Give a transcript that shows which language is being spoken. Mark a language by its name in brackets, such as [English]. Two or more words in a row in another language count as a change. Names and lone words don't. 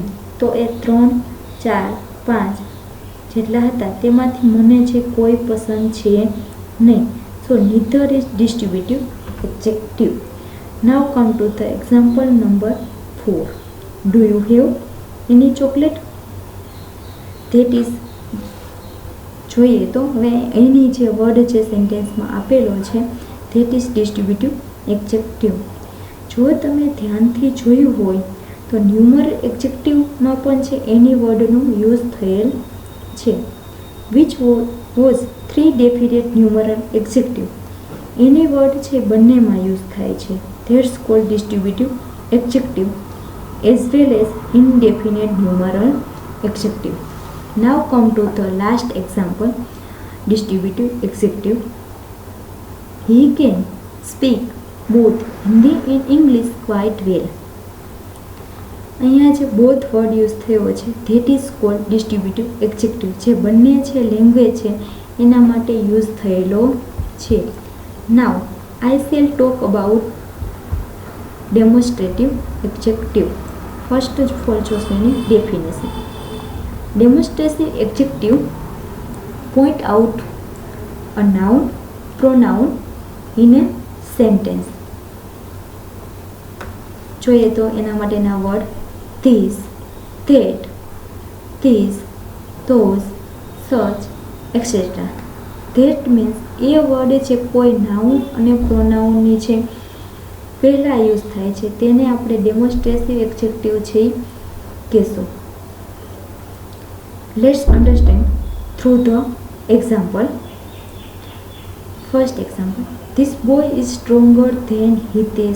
[Gujarati] તો એ 3, 4, 5 જેટલા હતા તેમાંથી મને જે કોઈ પસંદ છે નહીં. [English] so neither is distributive adjective. Now come to the example number 4. Do you have any chocolate? That is, [Gujarati] જોઈએ તો હવે એની જે વર્ડ છે સેન્ટેન્સમાં આપેલો છે [English] that is distributive adjective. [Gujarati] જો તમે ધ્યાનથી જોયું હોય તો [English] numeral adjectiveમાં [Gujarati] પણ છે એની વર્ડનો યુઝ થયેલ છે. [English] which was 3 definite numeral adjective. [Gujarati] એની વર્ડ છે બંનેમાં યુઝ થાય છે. [English] That's called distributive adjective as well as indefinite numeral adjective. Now come to the last example, distributive adjective. He can speak both Hindi and English quite well. [Gujarati] અહીંયા જે બોથ વર્ડ યુઝ થયો છે [English] that is called distributive adjective. [Gujarati] જે બંને છે લેંગ્વેજ છે એના માટે યુઝ થયેલો છે. [English] now I shall talk about demonstrative adjective. First of all [Gujarati] જોશું એની ડેફિનેશન. [English] Demonstrative adjective point out a noun, pronoun in a sentence. [Gujarati] જોઈએ તો એના માટેના વર્ડ [English] this, that, these, those, such, etc. That means [Gujarati] એ વર્ડ છે કોઈ નાઉન અને પ્રોનાઉનની છે પહેલાં યુઝ થાય છે તેને આપણે [English] demonstrative adjective [Gujarati] છે કહેશું. [English] let's understand through the example. first example. This boy is stronger than Hitesh.